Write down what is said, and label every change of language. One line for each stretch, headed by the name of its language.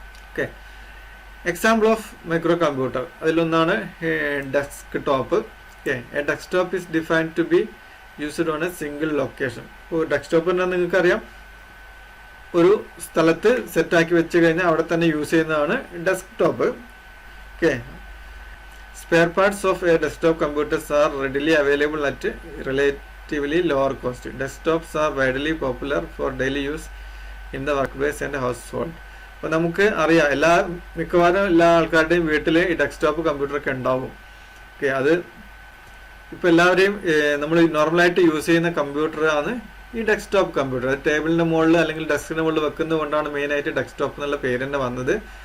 English: okay, example of micro computer
Malayalam: അതിലൊന്നാണ് desktop.
English: Okay, a desktop is defined to be used on a single location.
Malayalam: ഇപ്പോൾ desktop എന്നാൽ നിങ്ങൾക്കറിയാം, ഒരു സ്ഥലത്ത് സെറ്റാക്കി വെച്ച് കഴിഞ്ഞാൽ അവിടെ തന്നെ യൂസ് ചെയ്യുന്നതാണ് desktop.
English: Okay, spare parts of a desktop computers are readily available at relatively lower cost. Desktops are widely popular for daily use in the workplace and household.
Malayalam: അപ്പോൾ നമുക്ക് അറിയാം, മിക്കവാറും എല്ലാ ആൾക്കാരുടെയും വീട്ടിൽ ഈ ഡെസ്ക്ടോപ്പ് കമ്പ്യൂട്ടറൊക്കെ ഉണ്ടാവും. ഓക്കെ, അത് ഇപ്പോൾ എല്ലാവരെയും നമ്മൾ നോർമലായിട്ട് യൂസ് ചെയ്യുന്ന കമ്പ്യൂട്ടർ ആണ് ഈ ഡെസ്ക്ടോപ്പ് കമ്പ്യൂട്ടർ. ടേബിളിൻ്റെ മുകളിൽ അല്ലെങ്കിൽ ഡെസ്കിൻ്റെ മുകളിൽ വെക്കുന്നത് കൊണ്ടാണ് മെയിനായിട്ട് ഡെസ്ക്ടോപ്പ് എന്നുള്ള പേര് തന്നെ വന്നത്.